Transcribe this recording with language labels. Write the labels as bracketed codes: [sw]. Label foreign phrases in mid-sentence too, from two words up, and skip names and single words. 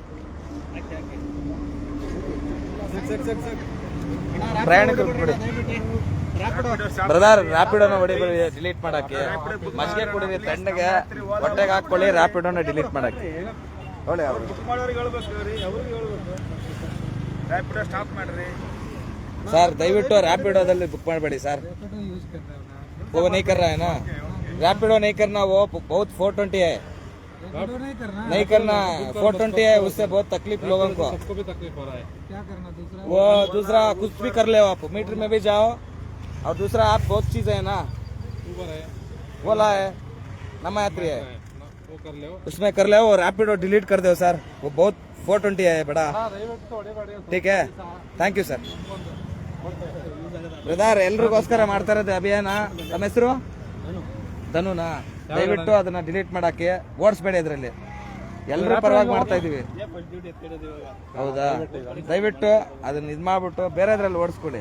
[kn] ಪ್ರಯಾಣಿಕರು ಕೊಡಿ ಬ್ರದರ್. ರ್ಯಾಪಿಡೋನ ಹೊಡಿಬೇಡಿ ಡಿಲೀಟ್ ಮಾಡಕ್ಕೆ. ಮಜ್ಜಿಗೆ ಕುಡಿರಿ ತಣ್ಣಗೆ, ಹೊಟ್ಟೆಗೆ ಹಾಕೊಳ್ಳಿ. ರ್ಯಾಪಿಡೋನ ಡಿಲೀಟ್ ಮಾಡಕ್ಕೆ ಹೊಳೆ ಅವ್ರು ಬುಕ್ ಮಾಡೋರಿಗೆ ಹೇಳ್ಬೇಕು ರೀ, ಅವ್ರಿಗೆ ಹೇಳ್ಬೇಕು ರ್ಯಾಪಿಡೋ ಸ್ಟಾಪ್ ಮಾಡ್ರಿ ಸರ್. ದಯವಿಟ್ಟು ರ್ಯಾಪಿಡೋದಲ್ಲಿ ಬುಕ್ ಮಾಡಬೇಡಿ ಸರ್. [hi] वो नहीं कर रहा है ना, रैपिडो नहीं करना, वो बहुत 420 है, नहीं करना 420 है, उससे बहुत तकलीफ लोगों को. सबको भी तकलीफ हो रहा है. क्या करना दूसरा? वो दूसरा कुछ भी कर ले आप, मीटर में भी जाओ. और दूसरा आप बहुत चीज है ना, ऊबर है, बोला है नमा यात्री है, वो कर ले. उसमें कर ले. वो रैपिडो डिलीट कर दो सर, वो बहुत 420 है बड़ा. ठीक है, [en] thank you sir. [kn] ಬ್ರದರ್, ಎಲ್ರಿಗೋಸ್ಕರ ಮಾಡ್ತಾ ಇರೋದು ಅಭಿಯಾನ. ನಮ್ಮ ಹೆಸರು ಧನುನಾ. ದಯವಿಟ್ಟು ಅದನ್ನ ಡಿಲೀಟ್ ಮಾಡಕ್ಕೆ ಓಡಿಸ್ಬೇಡಿ. ಇದರಲ್ಲಿ ಎಲ್ಲರೂ ಪರವಾಗಿ ಮಾಡ್ತಾ ಇದೀವಿ. ಹೌದಾ? ದಯವಿಟ್ಟು ಅದನ್ನ ಇದ್ ಮಾಡ್ಬಿಟ್ಟು ಬೇರೆದ್ರಲ್ಲಿ ಓಡಿಸ್ಕೊಡಿ.